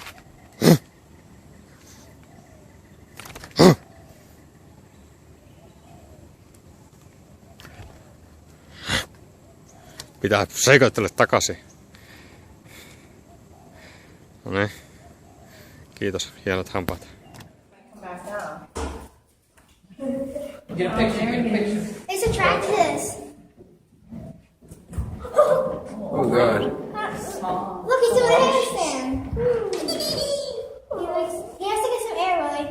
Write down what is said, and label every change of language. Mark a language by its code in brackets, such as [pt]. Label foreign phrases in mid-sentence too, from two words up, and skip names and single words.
[fi] Pitää sekoitella takaisin. No niin. Kiitos, hienot hampaat. [en] Get a picture, get a picture. It's attracted us. Oh god. Look, he's doing a handstand. He has to get some air, Willie.